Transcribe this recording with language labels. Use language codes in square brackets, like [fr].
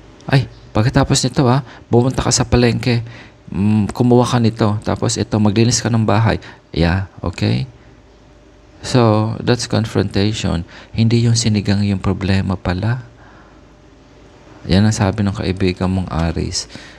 [tl] Ay, pagkatapos nito bumunta ka sa palengke, kumuha ka nito, tapos ito, maglinis ka ng bahay. Yeah, okay? [en] So, that's confrontation. [tl] Hindi yung sinigang yung problema pala. Yan ang sabi ng kaibigan mong Aries.